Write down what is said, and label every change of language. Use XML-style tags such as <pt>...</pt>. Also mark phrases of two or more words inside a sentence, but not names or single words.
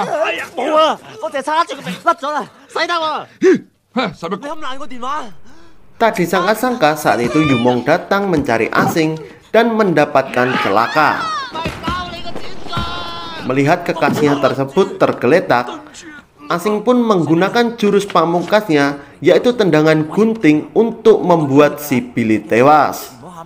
<yue>冇啊！我淨係叉住個鼻甩咗啦，使得喎！你冚爛個電話。</yue> <id>Tak disangka-sangka saat itu Yumong datang mencari Asing dan mendapatkan celaka. Melihat kekasihnya tersebut tergeletak, Asing pun menggunakan jurus pamungkasnya, yaitu tendangan gunting untuk membuat si Billy tewas.</id>